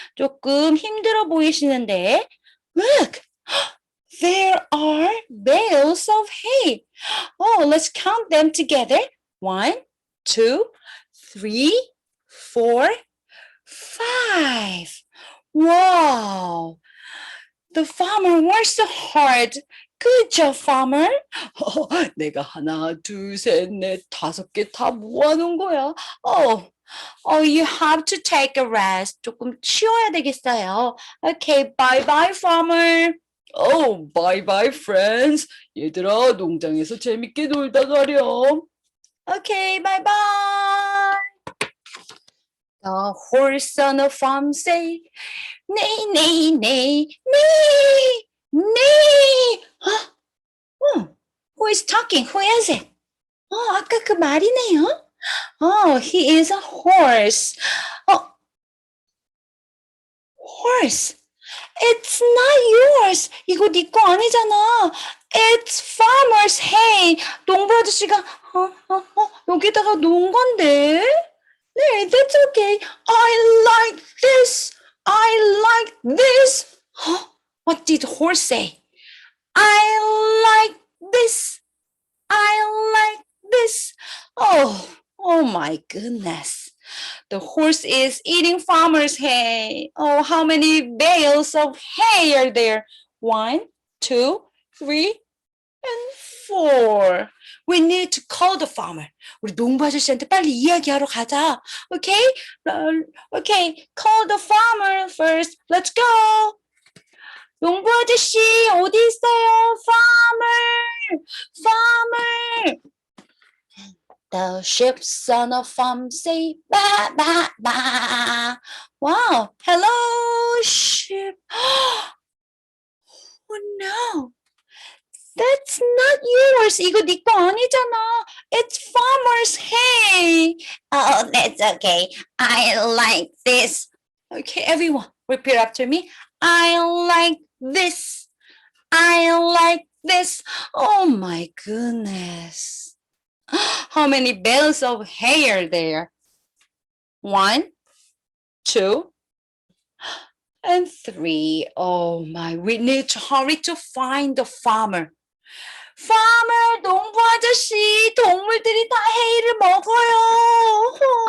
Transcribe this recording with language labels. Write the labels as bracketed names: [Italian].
[Korean] 조금 힘들어 보이시는데. [English] Look, there are bales of hay. Oh, let's count them together. 1, 2, 3, 4, 5. Wow. The farmer works so hard. Good job, farmer. [Korean] 내가 하나, 둘, 셋, 넷, 5개 다 모아놓은 거야. [English] You have to take a rest. [Korean] 조금 쉬어야 되겠어요. [English] Okay, bye-bye, farmer. Oh, bye-bye, friends. [Korean] 얘들아, 농장에서 재밌게 놀다 가렴. [English] Okay, bye-bye. The horse on the farm say, neigh, neigh, neigh, neigh, neigh. Who is talking? Who is it? [Korean] 아까 그 말이네요. [English] He is a horse. Horse. It's not yours. [Korean] 이거 네 거 아니잖아. [English] It's farmer's hay. [Korean] 농부 아저씨가 여기다가 놓은 건데. [English] 네, that's okay. I like this. I like this. What did the horse say? I like this. I like this. Oh my goodness. The horse is eating farmer's hay. Oh, how many bales of hay are there? 1, 2, 3, and 4. We need to call the farmer. [Korean] 우리 농부 아저씨한테 빨리 이야기하러 가자. [English] Okay? Okay, call the farmer first. Let's go. [Korean] 농부 아저씨 어디 있어요? [English] Farmer! Farmer! The sheep on the farm say ba ba ba. Wow! Hello, sheep. Oh no! That's not yours. [Korean] 이거 네 거 아니잖아. [English] It's farmer's hay. Oh, that's okay. I like this. Okay, everyone, repeat after me. I like this. I like this. Oh my goodness. How many bales of hay are there? 1, 2, and 3. Oh my, we need to hurry to find the farmer. [Korean] Farmer, 농부 아저씨, 동물들이 다 해를 먹어요.